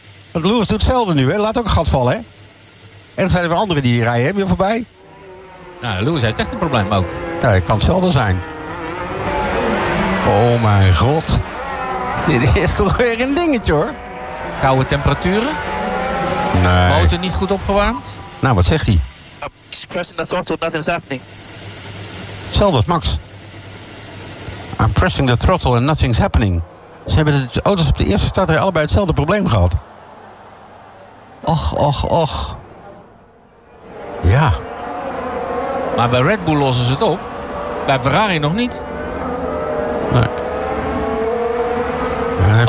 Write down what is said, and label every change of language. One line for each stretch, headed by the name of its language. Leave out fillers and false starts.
Dutch: Want Lewis doet hetzelfde nu, hè? Laat ook een gat vallen. Hè? En er zijn er weer anderen die hier rijden, heb je voorbij? Nou, Lewis heeft echt een probleem ook. Nee, het kan hetzelfde zijn. Oh mijn god. Dit is toch weer een dingetje, hoor. Koude temperaturen? Nee. Motor niet goed opgewarmd? Nou, wat zegt hij?
English: I'm just pressing the throttle, nothing's happening.
Dutch: Hetzelfde als Max.
English: I'm pressing the throttle and nothing's happening.
Dutch: Ze hebben de auto's op de eerste starter allebei hetzelfde probleem gehad. Och, och, och. Ja. Maar bij Red Bull lossen ze het op. Bij Ferrari nog niet. Nee.